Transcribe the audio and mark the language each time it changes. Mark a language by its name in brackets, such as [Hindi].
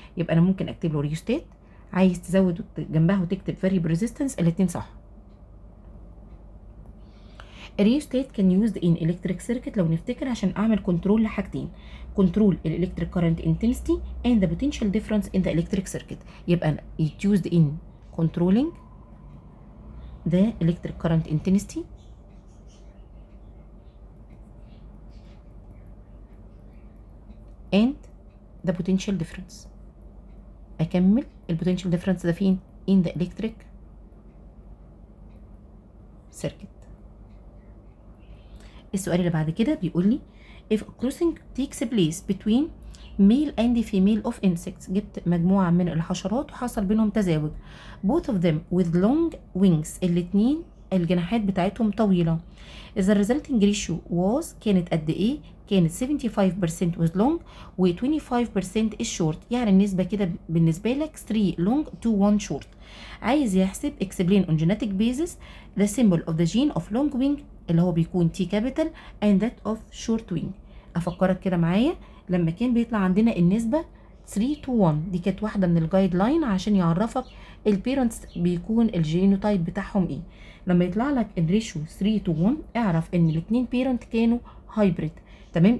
[Arabic] يبقى انا ممكن اكتب له ريوستات عايز تزود جنبها وتكتب فاريبل ريزيستنس الاثنين صح. [English] الريوستات كان used in electric circuit [Arabic] لو نفتكر عشان اعمل [English] Control لحاجتين control الالكتريك current intensity and the potential difference in the electric circuit. يبقى it used in controlling the electric current intensity and the potential difference. [Arabic] اكمل البوتنشال ديفرنس ده فين؟ [English] in the electric circuit. [Arabic] السؤال اللي بعد كده بيقول لي [English] if crossing takes place between male and female of insects [Arabic] جبت مجموعة من الحشرات وحصل بينهم تزاوج [English] both of them with long wings [Arabic] الاتنين الجناحات بتاعتهم طويلة. [English] the resulting ratio was [Arabic] كانت قد ايه؟ كانت [English] 75% with long و 25% is short [Arabic] يعني النسبة كده بالنسبة لك [English] 3 long to 1 short. [Arabic] عايز يحسب [English] explain on genetic basis the symbol of the gene of long wing [Arabic] اللي هو بيكون [English] T capital and that of short wing. [Arabic] افكرك كده معايا لما كان بيطلع عندنا النسبة 3 to 1 دي كانت واحدة من الجايد لاين عشان يعرفك البيرنتس بيكون الجينوتايب بتاعهم ايه. لما يطلع لك الريشيو 3 to 1 اعرف ان الاثنين بيرنت كانوا هايبريد تمام.